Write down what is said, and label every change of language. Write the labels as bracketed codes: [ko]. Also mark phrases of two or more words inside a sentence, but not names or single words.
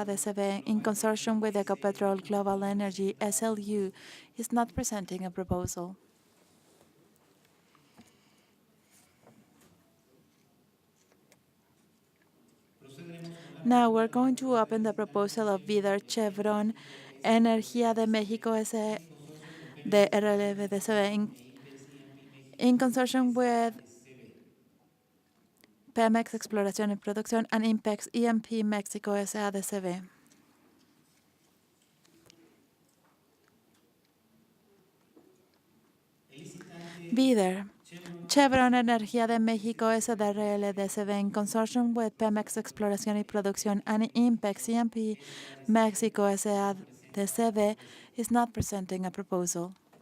[en] de CV in consortium with Ecopetrol Global Energy SLU is not presenting a proposal. Now we're going to open the proposal of Vidar Chevron Energía de México S.A. de RLV de CV in consortium with Pemex Exploración y Producción and Impex EMP Mexico S.A. de CV. Bidder, Chevron Energía de México SDRL de CV in consortium with Pemex Exploración y Producción and Impex EMP Mexico S.A. de CV is not presenting a proposal.